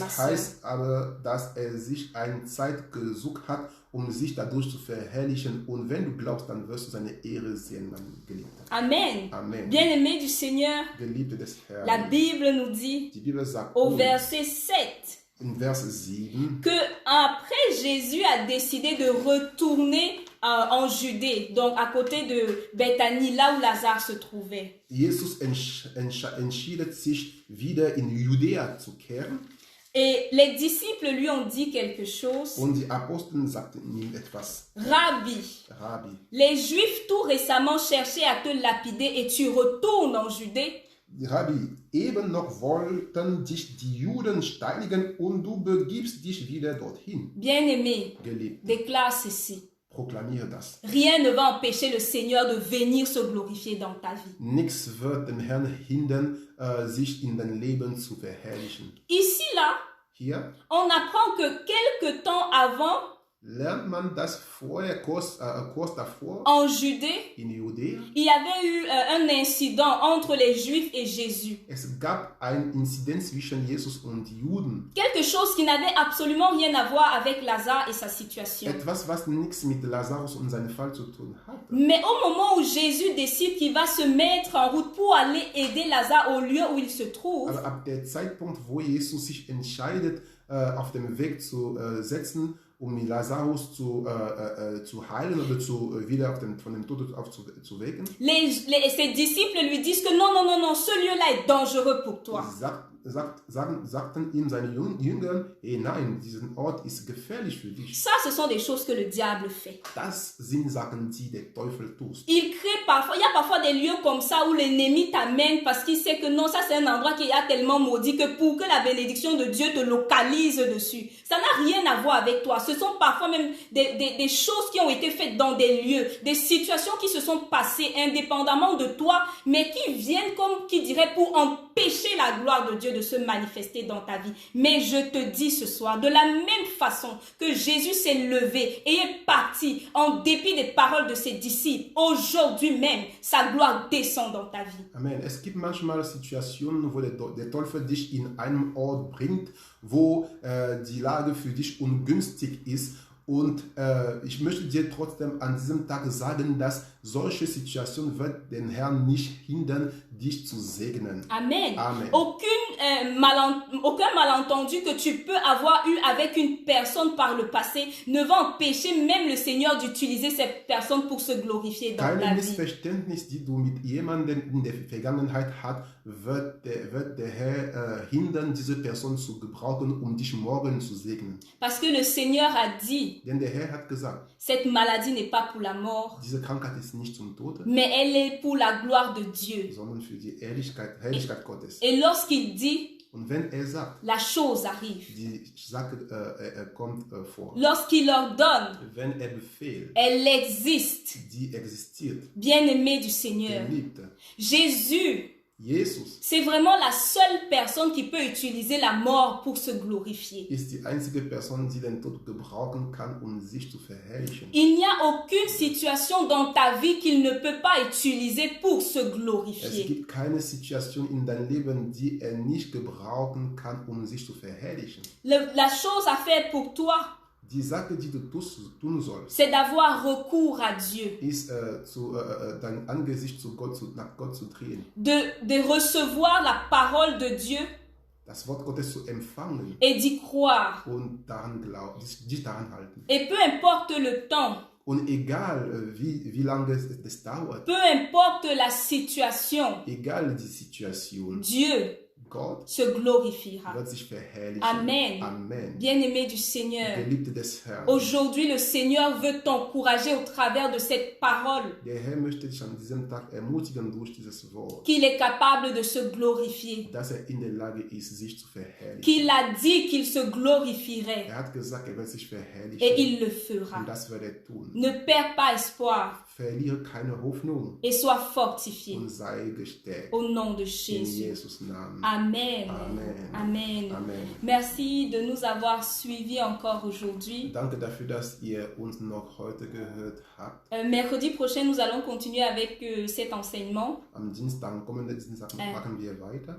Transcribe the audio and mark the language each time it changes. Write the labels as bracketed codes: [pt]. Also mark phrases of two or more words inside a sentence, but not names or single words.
[de] Es [fr] soeur. [de] heißt aber, dass er sich eine Zeit gesucht hat, um sich dadurch zu verherrlichen. Und wenn du glaubst, dann wirst du seine Ehre sehen, mein Geliebter. Amen. Amen. [fr] Bien-aimé du Seigneur, [de] Geliebte des Herrn. [fr] la Bible nous dit [de] Die Bibel sagt [fr] au [de] uns [fr] verset 7 [de] in Vers 7, [fr] que après Jésus a décidé de retourner en Judée, donc à côté de Bethanie, là où Lazare se trouvait. [de] Jesus entschied sich wieder in Judäa zu kehren. [fr] Et les disciples lui ont dit quelque chose. [de] Und die Apostel sagten ihm etwas. [fr] Rabbi, [de] Rabbi, [fr] les Juifs tout récemment cherchaient à te lapider et tu retournes en Judée. [de] Rabbi, eben noch wollten dich die Juden steinigen und du begibst dich wieder dorthin. [fr] Bien-aimé, [de] Geliebt, [fr] déclare ceci. [de] proklamiere das. [fr] Rien ne va empêcher le Seigneur de venir se glorifier dans ta vie. [de] Nichts wird den Herrn hindern, sich in dein Leben zu verherrlichen. [fr] Ici, là, [de] Hier [fr] on apprend que quelque temps avant, [de] lernt man das vorher, kurz davor, [fr] en Judée, [de] in Judäa. [fr] il y avait eu un incident entre les Juifs et Jésus. [de] Es gab ein Inzident zwischen Jesus und die Juden. [fr] Quelque chose qui n'avait absolument rien à voir avec Lazare et sa situation. [de] Etwas, was nichts mit Lazarus und seinem Fall zu tun hatte. [fr] Mais au moment où Jésus décide qu'il va se mettre en route pour aller aider Lazare au lieu où il se trouve, [de] Aber ab der Zeitpunkt, wo Jesus sich entscheidet, auf dem Weg zu setzen, um Lazarus zu heilen oder wieder von dem Tod aufzuwecken, [fr] ses disciples lui disent que non, non, non, non, ce lieu-là est dangereux pour toi. [de] sagten ihm seine Jünger, hey, nein, dieser Ort ist gefährlich für dich. [fr] Ça, ce sont des choses que le diable fait. [de] Das sind Sachen, die der Teufel tut. [fr] Il y a parfois des lieux comme ça où l'ennemi t'amène parce qu'il sait que non, ça c'est un endroit qui est tellement maudit que pour que la bénédiction de Dieu te localise dessus. Ça n'a rien à voir avec toi. Ce sont parfois même des choses qui ont été faites dans des lieux, des situations qui se sont passées indépendamment de toi, mais qui viennent comme qui dirait pour empêcher la gloire de Dieu de se manifester dans ta vie. Mais je te dis ce soir, de la même façon que Jésus s'est levé et est parti en dépit des paroles de ses disciples, aujourd'hui même, sa gloire descend dans ta vie. Amen. [de] Es gibt manchmal Situationen, wo der Teufel dich in einem Ort bringt, wo die Lage für dich ungünstig ist. Und ich möchte dir trotzdem an diesem Tag sagen, dass solche Situationen wird den Herrn nicht hindern, dich zu segnen. Amen. Amen. [fr] Aucun malentendu que tu peux avoir eu avec une personne par le passé ne va empêcher même le Seigneur d'utiliser cette personne pour se glorifier dans [de] Keine [fr] ta vie. [de] Missverständnis, die du mit jemandem in der Vergangenheit hast, wird der Herr hindern, diese Person zu gebrauchen, um dich morgen zu segnen. [fr] Parce que le Seigneur a dit, [de] Denn der Herr hat gesagt, [fr] cette maladie n'est pas pour la mort, [de] diese Krankheit ist nicht zum Tode, [fr] mais elle est pour la gloire de Dieu. [de] sondern für die Herrlichkeit Gottes. [fr] Et lorsqu'il dit, [de] Und wenn er sagt, [fr] la chose arrive. [de] die Sache kommt vor. [fr] Lorsqu'il ordonne, [de] Wenn er befehlt, [fr] elle existe. [de] die existiert, [fr] Bien-aimé du Seigneur, [de] Geliebte. [fr] Jésus [de] Jesus [fr] C'est vraiment la seule personne qui peut utiliser la mort pour se glorifier. [de] ist die einzige Person, die den Tod gebrauchen kann, um sich zu verherrlichen. [fr] Il n'y a aucune situation dans ta vie qu'il ne peut pas utiliser pour se [de] Es [fr] glorifier. [de] gibt keine Situation in deinem Leben, die er nicht gebrauchen kann, um sich zu verherrlichen. [fr] La chose à faire pour toi, [de] Die Sache, die du tun sollst, [fr] c'est d'avoir recours à Dieu, [de] ist dein Angesicht nach Gott zu drehen, [fr] de recevoir la parole de Dieu [de] das Wort Gottes zu empfangen [fr] et d'y croire. [de] und dich daran halten. [fr] Et peu importe le temps, [de] Und egal, wie lange es dauert, [fr] peu importe la situation, [de] egal die Situation, [fr] Dieu [de] Gott [fr] se glorifiera. [de] wird sich verherrlichen. [fr] Amen. [de] Amen. [fr] Bien-aimé du Seigneur, [de] Geliebte des Herrn, [fr] aujourd'hui le Seigneur veut t'encourager au travers de cette parole [de] der Herr möchte dich an diesem Tag ermutigen durch dieses Wort, [fr] qu'il est capable de se glorifier, [de] dass er in der Lage ist, sich zu verherrlichen. [fr] qu'il a dit qu'il se glorifierait [de] Er hat gesagt, er wird sich verherrlichen. [fr] et il le fera. [de] Und das wird er tun. [fr] Ne perds pas espoir [de] Verliere keine Hoffnung [fr] et sois fortifié [de] und sei gestärkt. [fr] au nom de [de] In [fr] Jésus. [de] Jesus' Namen. [fr] Amen. [de] Amen. [fr] Amen. [de] Amen. [fr] Merci de nous avoir suivis encore aujourd'hui. [de] Danke dafür, dass ihr uns noch heute gehört habt. [fr] Mercredi prochain, nous allons continuer avec cet enseignement. [de] Am kommenden Dienstag machen wir weiter.